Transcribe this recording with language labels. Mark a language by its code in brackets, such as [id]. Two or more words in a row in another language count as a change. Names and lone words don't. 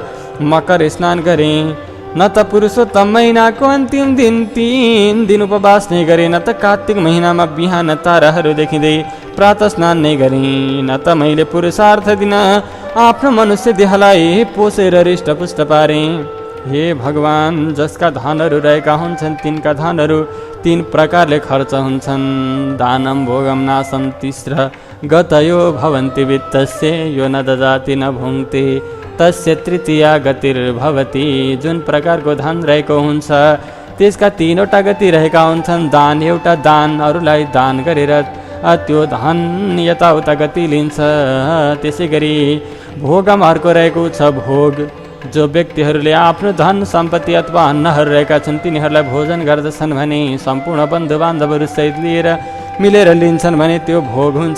[ne] मकर स्नान गरेँ, न त पुरुषोत्तम महिनाको अन्तिम दिन 3 दिन उपवास नै गरेँ, न त कार्तिक महिनामा बिहान ताराहरू देखिँदै प्रातः स्नान नै गरेँ, न त मैले पुरुषार्थ दिन आफ्नो मनुष्य देहलाई पोसेर हृष्टपुष्ट पारेँ। हे भगवान, जसका धनहरू रहेका हुन्छन् तिनका धनहरू 3 प्रकारले खर्च हुन्छन्। [sa] दानम भोगम नाशम तिस्र गतयो भवन्ति वित्तस्य यो न ददाति न भुङ्क्ते तस्य तृतीया गतिर्भवति। [ne] जुन प्रकारको धन रहेको हुन्छ त्यसका 3वटा गति रहेका हुन्छन्। दान, एउटा दान अरूलाई दान गरेर त्यो धन यताउता गति लिन्छ। त्यसै गरी भोगम अर्को रहेको छ भोग। जो व्यक्तिहरूले आफ्नो धन सम्पत्ति अथवा अन्नहरू रहेका छन् तिनीहरूलाई भोजन गर्दछन् भने सम्पूर्ण बन्धु बान्धवहरू सहित लिएर मिलेर लिन्छन् भने त्यो भोग हुन्छ।